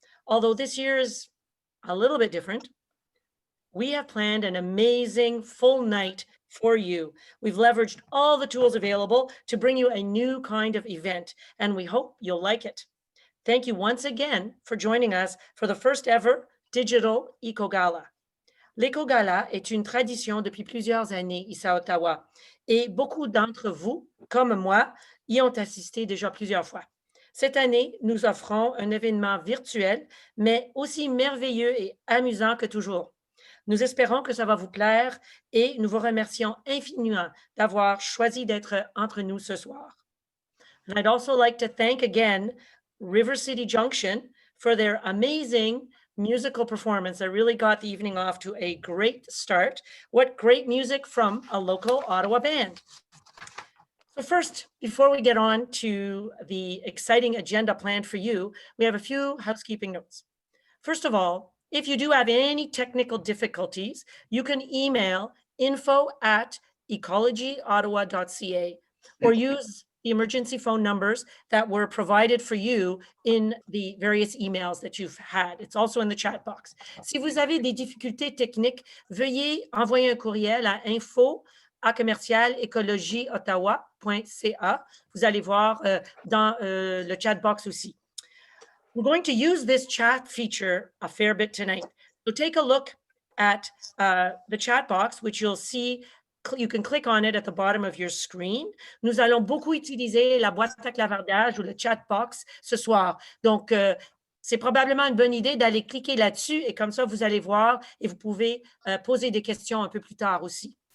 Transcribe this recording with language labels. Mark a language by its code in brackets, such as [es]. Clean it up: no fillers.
[en] Although this year is a little bit different, we have planned an amazing full night for you. We've leveraged all the tools available to bring you a new kind of event, and we hope you'll like it. Thank you once again for joining us for the first ever digital Eco Gala. [fr] L'Eco Gala est une tradition depuis plusieurs années ici à Ottawa et beaucoup d'entre vous, comme moi, y ont assisté déjà plusieurs fois. Cette année, nous offrons un événement virtuel, mais aussi merveilleux et amusant que toujours. Nous espérons que ça va vous plaire et nous vous remercions infiniment d'avoir choisi d'être entre nous ce soir. [en] And I'd also like to thank again River City Junction for their amazing musical performance that really got the evening off to a great start. What great music from a local Ottawa band. So first, before we get on to the exciting agenda planned for you, we have a few housekeeping notes. First of all, if you do have any technical difficulties, you can email info@ecologyottawa.ca or use the emergency phone numbers that were provided for you in the various emails that you've had. It's also in the chat box. [fr] Si vous avez des difficultés techniques, veuillez envoyer un courriel à info@ecology-ottawa.ca. Vous allez voir dans le [en] chat box [fr] aussi. [en] We're going to use this chat feature a fair bit tonight. So take a look at the chat box, which you'll see. You can click on it at the bottom of your screen. [fr] Nous allons beaucoup utiliser la boîte à clavardage ou le [en] chat box [fr] ce soir. Donc, c'est probablement une bonne idée d'aller cliquer là-dessus et comme ça, vous allez voir et vous pouvez poser des questions un peu plus tard aussi.